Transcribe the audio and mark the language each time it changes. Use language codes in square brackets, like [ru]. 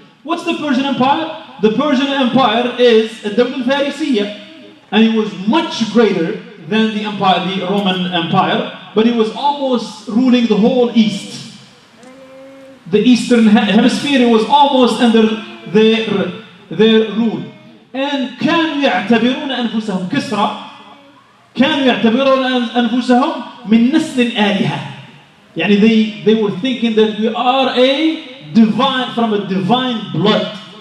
[en] What's the Persian Empire? The Persian Empire is [ar] الدولة الفارسية, [en] and it was much greater than the empire, the Roman Empire, but it was almost ruling the whole East. The Eastern Hemisphere was almost under their rule. And [ar] كانوا يعتبرون أنفسهم كسرى كانوا يعتبرون أنفسهم من نسل الآلهة. يعني [en] they were thinking that we are from a divine blood.